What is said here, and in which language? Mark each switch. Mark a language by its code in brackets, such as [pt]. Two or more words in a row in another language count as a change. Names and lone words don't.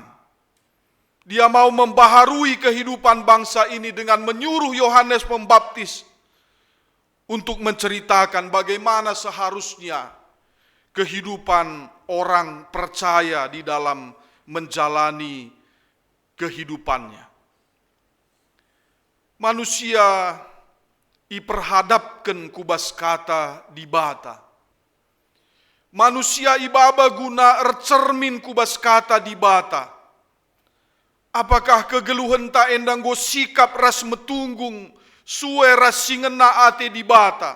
[id] Dia mau membaharui kehidupan bangsa ini dengan menyuruh Yohanes Pembaptis untuk menceritakan bagaimana seharusnya kehidupan orang percaya di dalam menjalani kehidupannya. [btx] Manusia iperhadapkan kubas kata di bata. Manusia ibaba guna ercermin kubas kata di bata. Apakah kegeluhan ta endang go sikap ras metunggung sue ras singena ate di bata.